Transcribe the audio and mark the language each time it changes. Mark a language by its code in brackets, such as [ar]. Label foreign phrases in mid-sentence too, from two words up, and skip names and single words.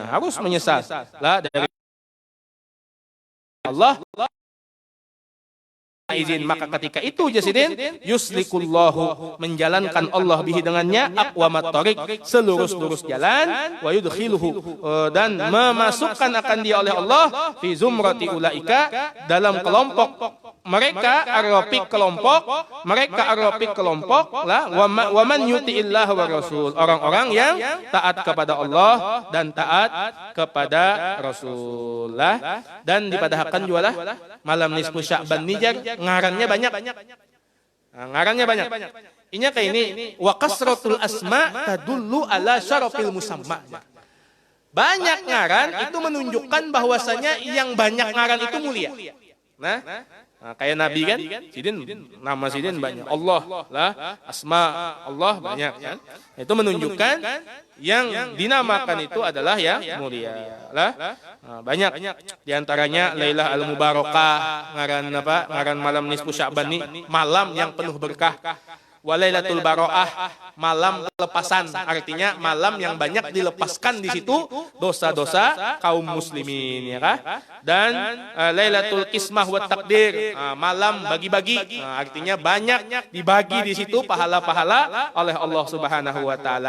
[bjn] Harus menyesal lah dari Allah izin, maka ketika itu jasidin [ar] yuslikullahu, [bjn] menjalankan Allah bihi dengannya [ar] أقوم الطريق, [bjn] selurus-lurus jalan, [ar] ويدخله, [bjn] dan memasukkan akan dia oleh Allah [ar] في زمرة أولئك, [bjn] dalam kelompok mereka ar-rafiq, kelompok lah, [ar] ومن يطع الله والرسول, [bjn] orang-orang yang taat kepada Allah dan taat kepada Rasul lah. Dan dipadahkan juga lah malam nisfu Sya'ban nijar ngarannya banyak. Inya kayak ini, [ar] وكثرة الأسماء تدل على شرف المسمى. [bjn] Banyak ngaran itu menunjukkan bahwasanya yang banyak ngaran itu mulia. Nah, kayak Nabi kan, nama Sidin banyak, Allah lah, asma Allah banyak kan. Itu menunjukkan yang dinamakan itu adalah yang mulia lah. Banyak diantaranya Lailah al-Mubarakah, ngaran malam nisfu Sya'ban ini malam yang penuh berkah. Walailatul Baro'ah, malam pelepasan, artinya malam yang banyak dilepaskan di situ dosa-dosa kaum muslimin, ya kah? Dan Lailatul Qismah wa Takdir, malam bagi-bagi, artinya banyak dibagi di situ pahala-pahala oleh Allah [ar] سبحانه وتعالى.